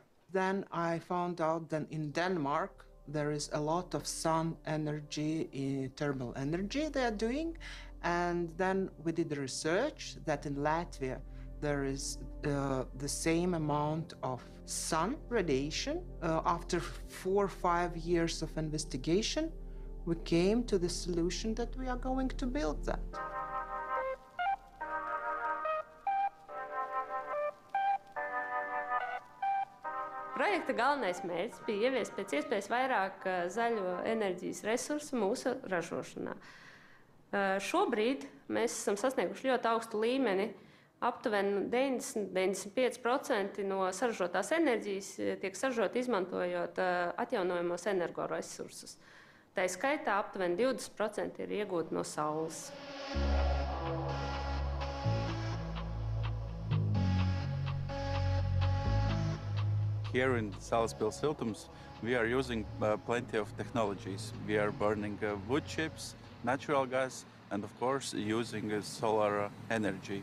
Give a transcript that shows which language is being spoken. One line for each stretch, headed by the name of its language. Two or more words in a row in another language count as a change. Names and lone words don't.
English: Then I found out that in Denmark, there is a lot of sun energy, thermal energy they are doing, and then we did the research that in Latvia, there is the same amount of sun radiation. After 4 or 5 years of investigation, we came to the solution that we are going to build that.
Latvian: Projekta galvenais mērķis bija ieviest pēc iespējas vairāk zaļo enerģijas resursu mūsu ražošanā. Šobrīd mēs esam sasnieguši ļoti augstu līmeni. Aptuveni 90–95% no saražotās enerģijas tiek saražota izmantojot atjaunojamos energoresursus. Tā skaitā aptuveni 20% ir iegūti no saules.
English: Here in Salaspils Siltums, we are using plenty of technologies. We are burning wood chips, natural gas, and of course using solar energy.